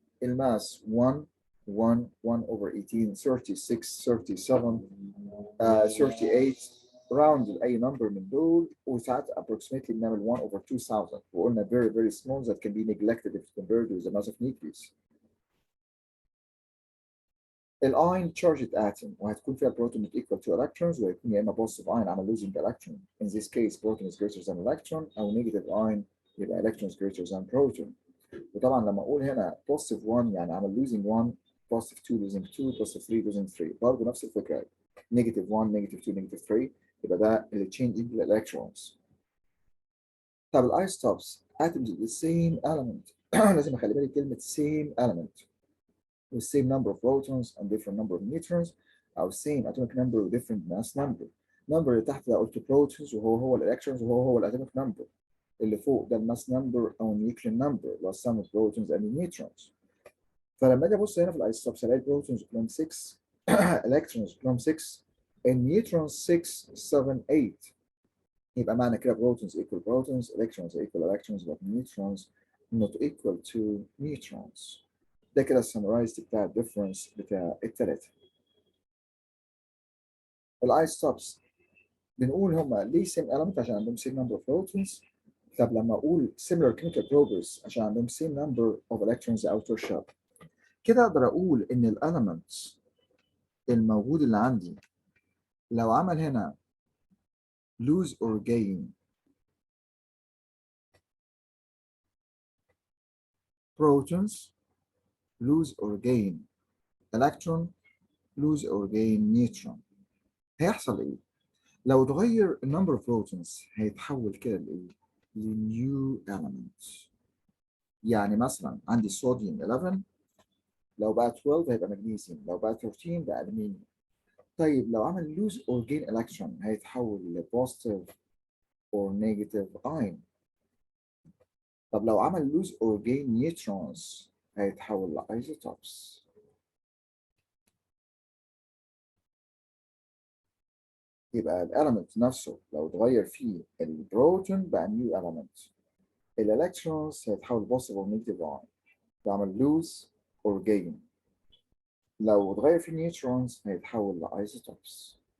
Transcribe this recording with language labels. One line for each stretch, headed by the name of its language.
English: الماس 1 1 1 over 18 36 37 38 round اي number من دول وساعات approximately بنعمل 1 over 2000 وقلنا very very small that can be neglected if compared with the mass of nucleus. الاين charged atom وهتكون فيها proton equal to electrons
Arabic: وهيكون يا اما
English: positive ion عمل losing electron. In this case proton is greater than electron او negative ion يبقى electron is greater than proton.
Arabic: وطبعا لما اقول هنا positive 1 يعني عمل losing 1، positive 2 losing 2، positive 3 losing 3، برضه نفس الفكره.
English: negative 1 negative 2 negative 3
Arabic: يبقى ده اللي
English: changing electrons. طب الايسوتوبس atoms of the same element
Arabic: لازم اخلي بالي كلمه
English: same element with same number of protons and different number of neutrons او same atomic number with different mass number.
Arabic: number اللي تحت ده قلت protons وهو الالكترونز وهو الاتوميك number. اللي فوق ده الماس نمبر او النيوكلير نمبر اللي هو
English: sum of protons and neutrons.
Arabic: فلما اجي ابص هنا في الايسوتوبس الاقي protons كلهم 6 electrons كلهم 6 النيوترونز 6 7 8.
English: يبقى معنى كده protons equal protons electrons equal electrons but neutrons not equal to neutrons.
Arabic: ده كده السمرايز بتاع الديفرنس بتاع الثلاثه. الايسوتوبس بنقول هم ليه same element عشان عندهم
English: same number of protons.
Arabic: طب لما اقول
English: similar chemical properties عشان عندهم same number of electrons outer shell.
Arabic: كده اقدر اقول ان الاليمنتس الموجود اللي عندي لو عمل هنا
English: lose or gain protons lose or gain electron lose or gain neutron
Arabic: هيحصل ايه؟ لو اتغير number of protons هيتحول كده لايه؟ لنيو element. يعني مثلا عندي صوديوم 11 لو بقى 12 هيبقى مغنيسيوم، لو بقى 13 بقى ألمنيوم. طيب لو عمل
English: lose or gain electron هيتحول ل positive or negative ion. طب لو عمل lose or gain neutrons هيتحول ل isotopes.
Arabic: يبقى الاليمنت نفسه لو اتغير فيه البروتون بقى new element.
English: الالكترونز هيتحول positive or negative ion.
Arabic: لو عمل
English: lose or gain.
Arabic: لو اتغير فيه neutrons هيتحول ل isotopes.